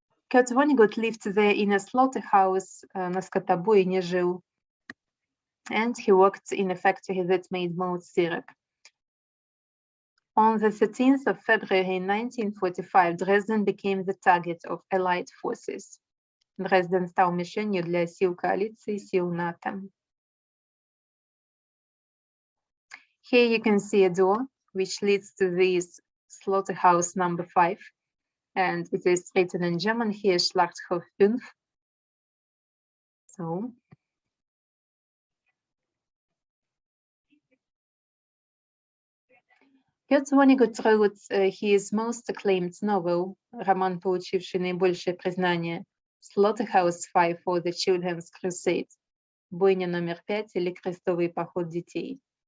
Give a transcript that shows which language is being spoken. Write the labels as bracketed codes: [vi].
[en] Kurt Vonnegut lived there in a slaughterhouse, [ru] на скотобойне жил, [en] and he worked in a factory that made malt syrup. On the 13th of February 1945, Dresden became the target of Allied forces. [ru] Дрезден стал мишенью для сил коалиции, сил НАТО. [en] Here you can see a door which leads to this slaughterhouse number 5, and it is written in German here, Schlachthof 5. So, Kurt Vonnegut wrote his most acclaimed novel, [ru] роман, получивший наибольшее признание, [en] Slaughterhouse 5 for the Children's Crusade, [ru] бойня номер 5 или крестовый поход детей.